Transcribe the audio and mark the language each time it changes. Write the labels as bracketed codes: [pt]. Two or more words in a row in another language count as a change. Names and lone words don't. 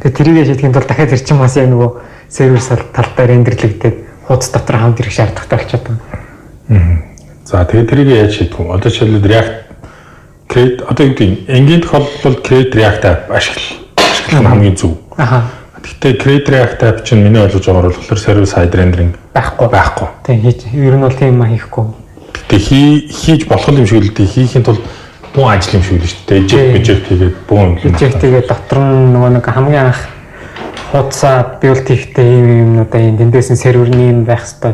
[mn] Тэгээд тэрийг шийдэхин тулд дахиад тэр чинь бас яг нөгөө сервер талдаа рендерлэгдээд хуудас дотор хамт ирэх шаардлагатай болчиход байна. За тэгээд тэрийг яаж шийдэх вэ? Одоо жишээлбэл React create одоо юу гэдэг энгийн тохиолдолд create React app ашиглах нь хамгийн зөв. Гэхдээ create React app чинь миний ойлгож байгаагаар болохоор [en] server side rendering [mn] байхгүй. Тийм ер нь бол тийм хийхгүй. Тэгээ хийж болох юм шиг л дээ хийхин тулд буу ажил юм шиг л шүү дээ. Eject хийгээд буу юм. Eject хийгээд дотор нь нөгөө нэг хамгийн анх хуудасаа build хийхдээ ийм юмнуудаа эндээс нь серверний юм байх хэрэгтэй.